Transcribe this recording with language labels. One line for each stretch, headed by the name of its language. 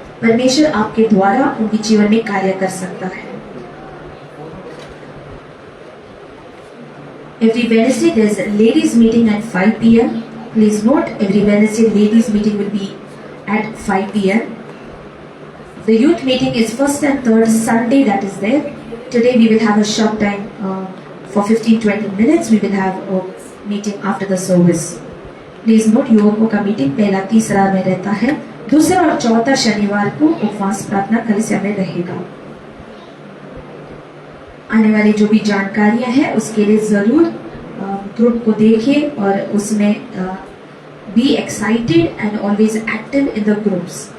Hindi: परमेश्वर आपके द्वारा उनके जीवन में कार्य कर सकता है।
English: Every Wednesday there is a ladies meeting at 5 p.m. Please note, every Wednesday ladies meeting will be at 5 p.m. The youth meeting is first and third Sunday that is there. Today we will have a short time for 15-20 minutes. We will have a meeting after the service. Please note,
Hindi: युवकों का meeting पहला तीसरा में रहता है। दूसरा और चौथा शनिवार को उपवास प्रार्थना कलीसिया में रहेगा। आने वाली जो भी जानकारियां हैं उसके लिए जरूर ग्रुप को देखिए और उसमें
English: Be excited and always active in the groups.